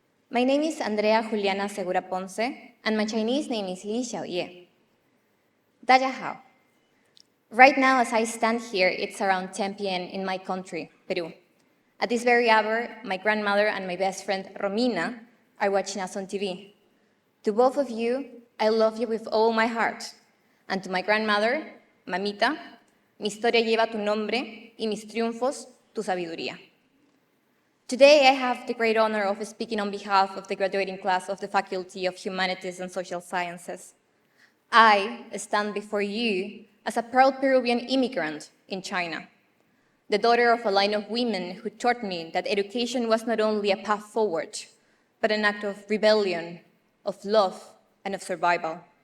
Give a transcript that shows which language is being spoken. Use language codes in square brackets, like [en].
[en] My name is Andrea Juliana Segura Ponce, and my Chinese name is Li Xiaoye. [zh] Dajahao. [en] Right now, as I stand here, it's around 10 p.m. in my country, Peru. At this very hour, my grandmother and my best friend, Romina, are watching us on TV. To both of you, I love you with all my heart. And to my grandmother, [es] Mamita, mi historia lleva tu nombre y mis triunfos tu sabiduría. [en] Today, I have the great honor of speaking on behalf of the graduating class of the Faculty of Humanities and Social Sciences. I stand before you as a proud Peruvian immigrant in China, the daughter of a line of women who taught me that education was not only a path forward, but an act of rebellion, of love, and of survival.